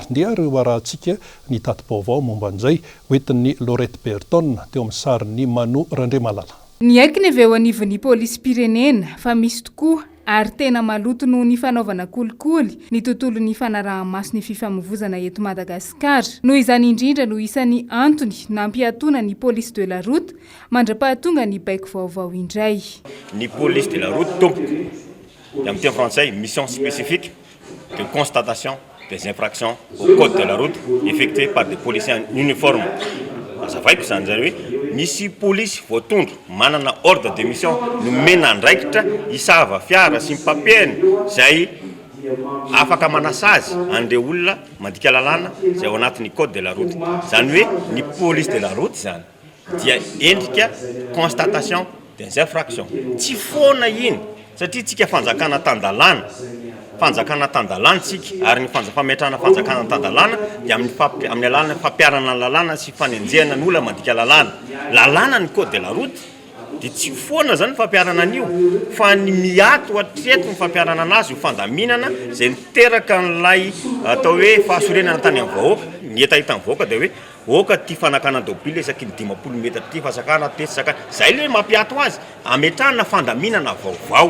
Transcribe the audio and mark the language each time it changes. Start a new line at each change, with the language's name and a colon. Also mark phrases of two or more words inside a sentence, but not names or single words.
Malagasy: Ndia reo arahantsika ny tati-baovao momba an'izay hoentin'ny Laurette Berton teo amin'ny sarin'ny Mano Randriamalala. Ny aiky ny avy eo anivon'ny polisy pirenena fa misy tokoa ary tena maloto noho ny fanaovana kolikoly ny tontolo ny fanaraha-maso ny fifamoivoizana eto Madagasikara. Noho izany indrindra no isan'ny antony nampiatoana ny
French: police de la route
Malagasy: mandra-pahatonga ny baiko vaovao indray.
French: Ny police de la route
Malagasy: tompoko amin'ny teny
French: français mission spécifique de constatation des infractions au code de la route effectuées par des policiers en uniforme.
Malagasy: Azavaiko zany hoe misy police voatondro manana
French: ordre de mission
Malagasy: no mena andraikitra isava fiara sy papier zay afaka manasa azy andre olona mandika lalàna zay ao anatin'ny
French: code de la route.
Malagasy: Zany hoe ny
French: police de la route
Malagasy: zany dia endrika
French: constatation des infractions.
Malagasy: Tsy foana iny satria tsika fanjakana tan-dalàna tsika ary ny fametrahana fanjakana tan-dalàna dia amin'ny alalana fampiarana ny lalàna sy fanenjehana ny olona mandika lalàna ny
French: code de la route
Malagasy: dia tsy foana zany fampiarana an'io fa ny miato hatreto ny fampiarana anazy io fandaminana zay niteraka n'ilay atao hoe fahasorenana tany amin'ny vahoaka ny etahita ny vahoaka dia hoe oka ty fanakana dobile isaky ny 50 metatra ty fasakana tesy sakana zay le mampiato azy ametrahana fandaminana vaovao.